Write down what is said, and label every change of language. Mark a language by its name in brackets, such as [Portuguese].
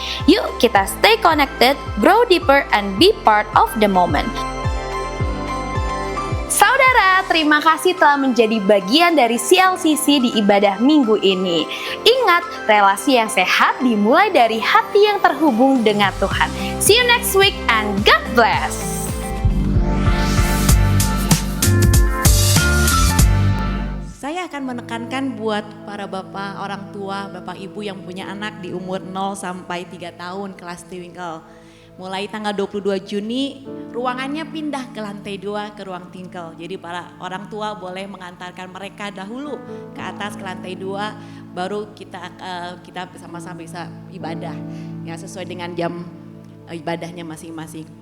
[Indonesian] Yuk kita [English] stay connected, grow deeper, and be part of the moment. [Indonesian] Saudara, terima kasih telah menjadi bagian dari CLCC di ibadah minggu ini. Ingat, relasi yang sehat dimulai dari hati yang terhubung dengan Tuhan. [English] See you next week and God bless. [Indonesian] Saya akan menekankan buat para bapak, orang tua, bapak ibu yang punya anak di umur 0 sampai 3 tahun kelas Twinkle. Mulai tanggal 22 Juni, ruangannya pindah ke lantai 2 ke ruang Twinkle. Jadi para orang tua boleh mengantarkan mereka dahulu ke atas ke lantai 2, baru kita bersama-sama bisa ibadah ya sesuai dengan jam ibadahnya masing-masing.